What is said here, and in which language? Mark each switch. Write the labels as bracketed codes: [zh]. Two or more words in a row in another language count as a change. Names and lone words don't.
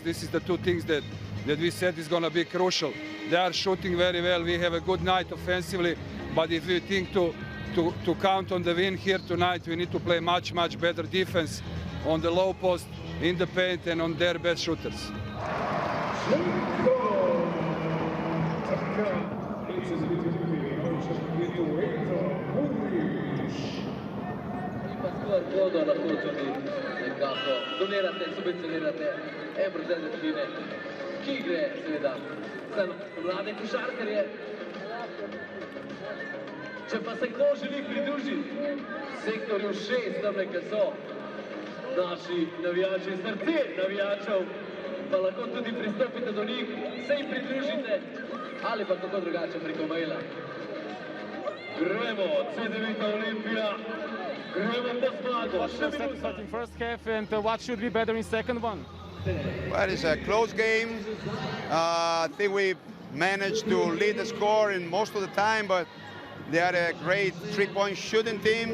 [en] This is the two things that we said is going to be crucial. They are shooting very well. We have a good night offensively, but if we think to count on the win here tonight, we need to play much better defense on the low post, in the paint, and on their best shooters. [sl] Bodo lahko tudi nekako donirate, subvencionirate en procent začine, ki gre seveda za mlade košarkarje. Če pa se kdo želi pridružiti sektorju 6, tam nekaj so naši navijači, srce navijačev, pa lahko tudi pristopite do njih, se jim pridružite ali pa kako drugače preko maila. Gremo, Cedevita Olimpija. [en] What's satisfied in first half, and what should be better in second one? Well, it's a close game. I think we managed to lead the score in most of the time, but they are a great three-point shooting team.